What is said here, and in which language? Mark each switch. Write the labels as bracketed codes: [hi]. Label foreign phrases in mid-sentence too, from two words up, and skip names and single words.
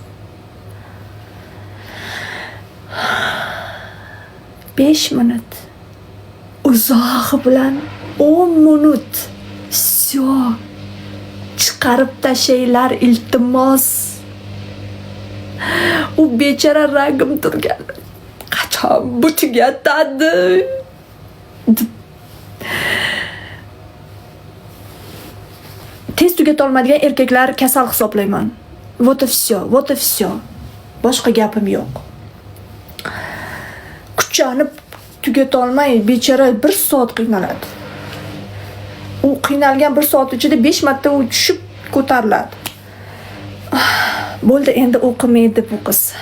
[uz] 5 minut uzog'i bilan 10 minut всё chiqarib tashlaylar, iltimos. U bechara ragim turgan. Qachon bu tugatadi? Tez tugatolmaydigan erkaklar kasal hisoblayman. [ru] Вот и всё. [uz] Boshqa gapim yo'q. Kuchanib tugatolmay bechara 1 soat qiynaladi. U qiynalgan 1 soat ichida 5 marta u tushib ko'tariladi. Bo'ldi, endi o'qimaydi bu qiz.